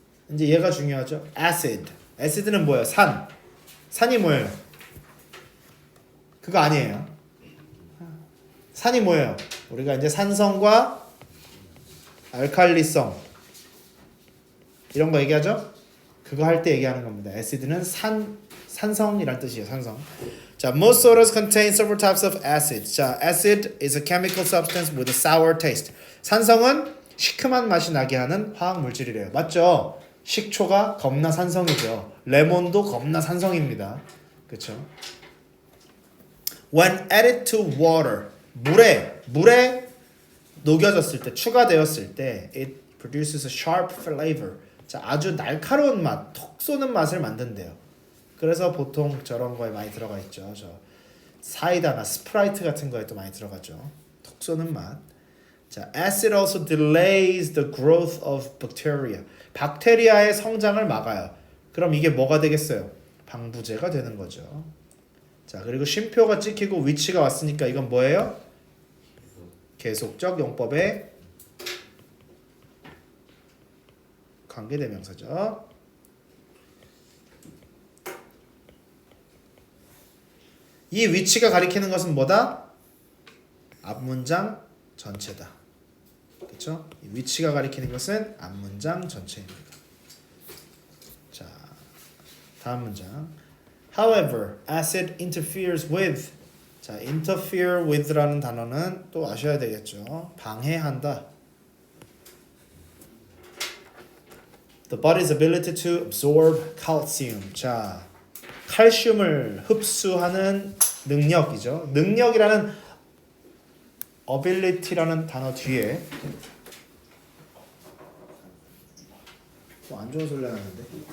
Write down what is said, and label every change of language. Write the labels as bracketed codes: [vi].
[ko] 이제 얘가 중요하죠. acid. acid는 뭐예요? 산. 산이 뭐예요? 그거 아니에요. 산이 뭐예요? 우리가 이제 산성과 알칼리성 이런 거 얘기하죠? 그거 할 때 얘기하는 겁니다. acid는 산성이란 뜻이에요. 산성. [en] 자, most sodas contain several types of acid. 자, acid is a chemical substance with a sour taste. [ko] 산성은 시큼한 맛이 나게 하는 화학 물질이래요. 맞죠? 식초가 겁나 산성이죠. 레몬도 겁나 산성입니다. 그렇죠? [en] When added to water, [ko] 물에 녹여졌을 때, 추가되었을 때, [en] it produces a sharp flavor. [ko] 자, 아주 날카로운 맛, 톡 쏘는 맛을 만든대요. 그래서 보통 저런 거에 많이 들어가 있죠. 저 사이다나 스프라이트 같은 거에 또 많이 들어가죠. 톡 쏘는 맛. [en] 자, acid also delays the growth of bacteria. [ko] 박테리아의 성장을 막아요. 그럼 이게 뭐가 되겠어요? 방부제가 되는 거죠. 자, 그리고 쉼표가 찍히고 위치가 왔으니까 이건 뭐예요? 계속적 용법의 관계대명사죠. 이 위치가 가리키는 것은 뭐다? 앞문장 전체다. 그렇죠? 이 위치가 가리키는 것은 앞문장 전체입니다. 자, 다음 문장. [en] However, acid interferes with. [ko] 자, interfere with라는 단어는 또 아셔야 되겠죠. 방해한다. [en] The body's ability to absorb calcium. [ko] 자, 칼슘을 흡수하는 능력이죠. 능력이라는 ability라는 단어 뒤에 또 안 좋은 소리 나는데.